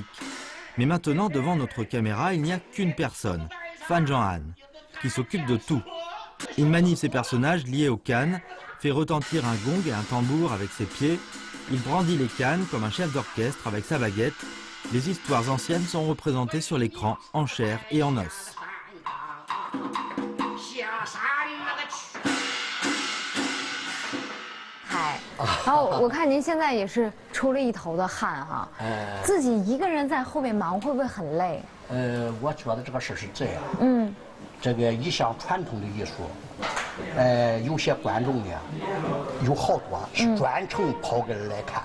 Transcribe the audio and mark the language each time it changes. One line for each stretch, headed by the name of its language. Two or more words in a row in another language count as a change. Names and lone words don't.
French: Mais maintenant, devant notre caméra, il n'y a qu'une personne, Fan Zhong'an, qui s'occupe de tout. Il manie ses personnages liés aux cannes, fait retentir un gong et un tambour avec ses pieds. Il brandit les cannes comme un chef d'orchestre avec sa baguette. Les histoires anciennes sont représentées sur l'écran en chair et en os.
Chinese: 然后我看您现在也是出了一头的汗哈。自己一个人在后面忙，会不会很累？我觉得这个事是这样。这个一项传统的艺术，有些观众呢，有好多是专程跑过来看。